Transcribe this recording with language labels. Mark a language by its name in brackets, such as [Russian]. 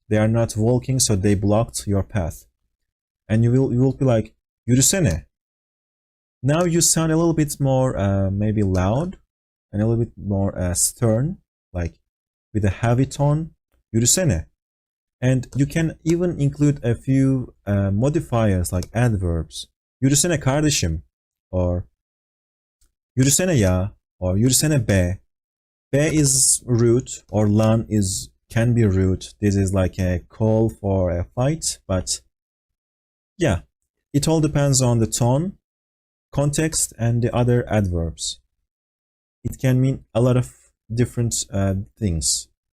[English] They are not walking, so they blocked your path. And you will be like, yürüsene. Now you sound a little bit more maybe loud and a little bit more stern, like with a heavy tone, yürüsene. And you can even include a few modifiers like adverbs. [Turkish] Yürüsene kardeşim, or yürüsene ya, or yürüsene be. [English] Be is rude, or lan can be rude. This is like a call for a fight, but yeah, it all depends on the tone, context, and the other adverbs. It can mean a lot of different things.